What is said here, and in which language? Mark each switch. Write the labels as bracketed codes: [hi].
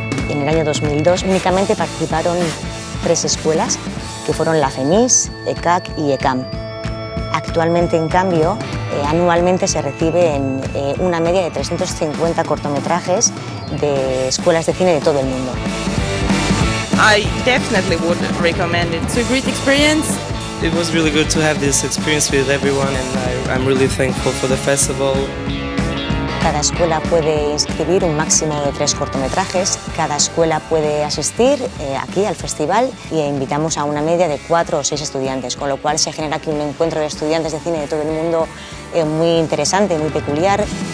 [es] En el año 2002 únicamente participaron 3 escuelas, que fueron la FEMIS, ECAC y ECAM. Actualmente, en cambio, anualmente se reciben una media de 350 cortometrajes de escuelas de cine de todo el mundo. [en] I definitely would recommend it. It's a great experience. It was really good to have this experience with everyone, and I'm really thankful for the festival. [es] Cada escuela puede inscribir un máximo de 3 cortometrajes. Cada escuela puede asistir aquí al festival y invitamos a una media de 4 o 6 estudiantes, con lo cual se genera aquí un encuentro de estudiantes de cine de todo el mundo muy interesante, muy peculiar.